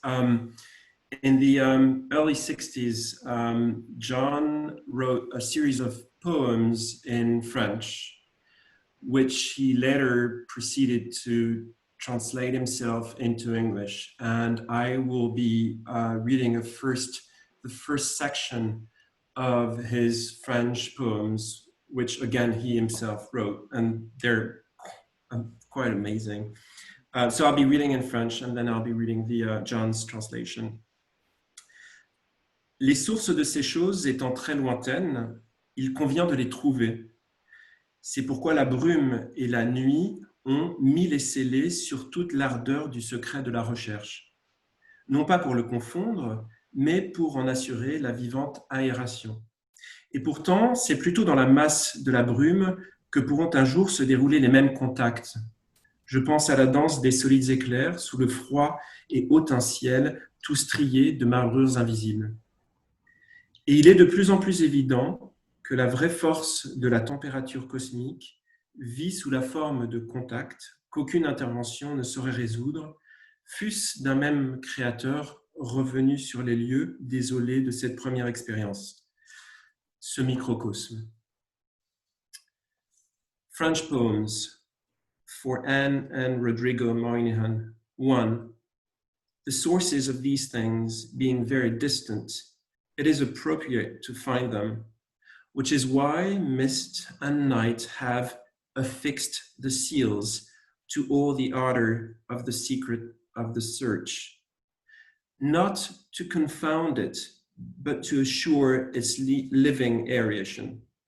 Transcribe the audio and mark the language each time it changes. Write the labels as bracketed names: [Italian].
[English] In the early 60s, John wrote a series of poems in French, which he later proceeded to translate himself into English. And I will be reading a first the first section of his French poems, which again he himself wrote, and they're quite amazing. So I'll be reading in French, and then I'll be reading the John's translation. [French] Les sources de ces choses étant très lointaines, il convient de les trouver. C'est pourquoi la brume et la nuit ont mis les scellés sur toute l'ardeur du secret de la recherche. Non pas pour le confondre, mais pour en assurer la vivante aération. Et pourtant, c'est plutôt dans la masse de la brume que pourront un jour se dérouler les mêmes contacts. Je pense à la danse des solides éclairs sous le froid et hautain ciel, tout strié de marbrures invisibles. Et il est de plus en plus évident que la vraie force de la température cosmique vit sous la forme de contacts qu'aucune intervention ne saurait résoudre, fût-ce d'un même créateur revenu sur les lieux désolés de cette première expérience, ce microcosme. [English] French poems for Anne and Rodrigo Moynihan. 1. The sources of these things being very distant, it is appropriate to find them, which is why mist and night have affixed the seals to all the ardor of the secret of the search, not to confound it, but to assure its living aeration.